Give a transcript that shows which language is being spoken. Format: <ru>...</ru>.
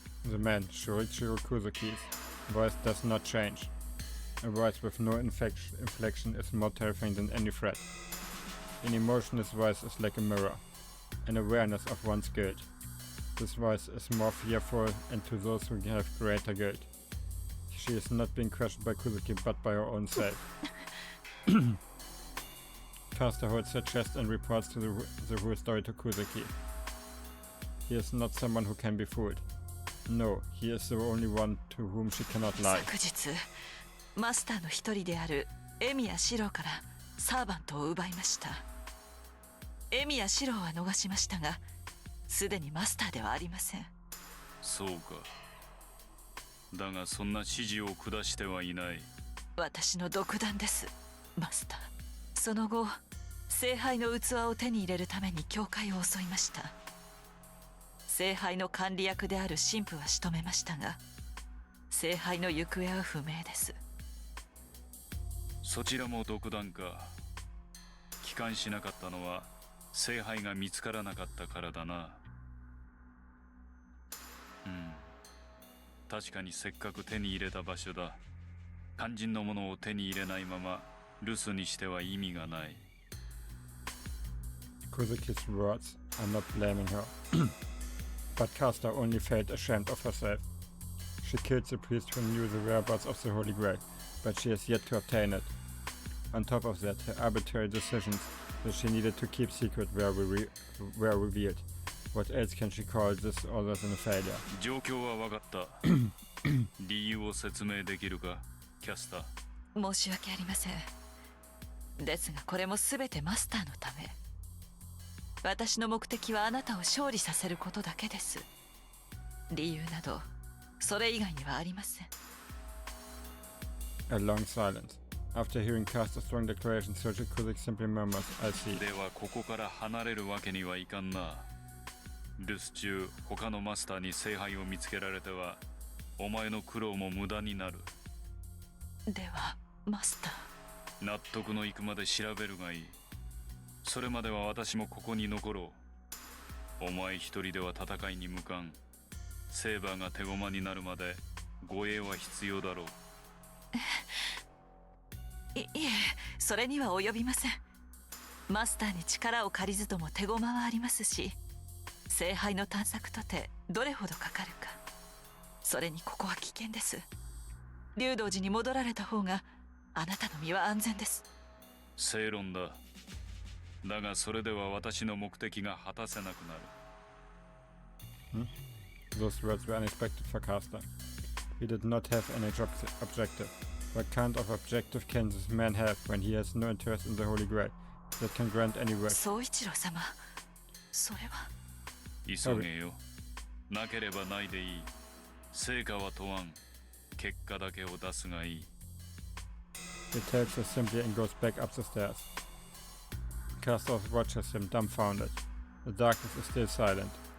<en>The man, Shorichiro Kuzuki's voice does not change. A voice with no inflection is more terrifying than any threat. An emotionless voice is like a mirror, an awareness of one's guilt. This voice is more fearful and to those who have greater guilt. She is not being questioned by Kuzuki but by her own self. Caster holds her chest and reports to the whole story to Kuzuki. He is not someone who can be fooled. No, he is the only one to whom she cannot lie.</en> <ja>昨日マスターの一人であるエミヤシローからサーバントを奪いました。エミヤシローは逃しましたが、すでにマスターではありません。そうか。だがそんな指示を下してはいない。私の独断です、マスター。その後、聖杯の器を手に入れるために教会を襲いました。聖杯の管理役である神父は仕留めましたが、聖杯の行方は不明です。そちらも独断か。帰還しなかったのは聖杯が見つからなかったからだな。確かにせっかく手に入れた場所だ。肝心のものを手に入れないまま留守にしては意味がない。</ja> <en>Kuzuki's words are not blaming her. But Caster only felt ashamed of herself. She killed the priest who knew the whereabouts of the Holy Grail, but she has yet to obtain it. On top of that, her arbitrary decisions that she needed to keep secret were revealed. What else can she call this other than a failure?</en> <ja>状況は分かった。理由を説明できるか、キャスター。申し訳ありません。ですがこれも全てマスターのため。私の目的はあなたを勝利させることだけです。理由などそれ以外にはありません。</ja> <en>A long silence. After hearing Caster's strong declaration, Cedric simply murmurs, I see.</en> <ja>ではここから離れるわけにはいかんな。留守中、他のマスターに聖杯を見つけられては、お前の苦労も無駄になる。では、マスター。納得のいくまで調べるがいい。それまでは私もここに残ろう。お前一人では戦いに向かん。セーバーが手駒になるまで護衛は必要だろう。いえ、それには及びません。マスターに力を借りずとも手駒はありますし、聖杯の探索とてどれほどかかるか。それにここは危険です。竜道寺に戻られた方があなたの身は安全です。正論だ。だがそれでは私の目的が果たせなくなる。</ja> <en>Those words were unexpected for Caster. He did not have any objective. What kind of objective can this man have when he has no interest in the Holy Grail that can grant any wish?</en> <ja>宗一郎様、それは。急げよ。なければないでいい。成果は問わん。結果だけを出すがいい。</ja> <en>He tells her simply and goes back up the stairs. Caster watches him dumbfounded. The darkness is still silent.</en>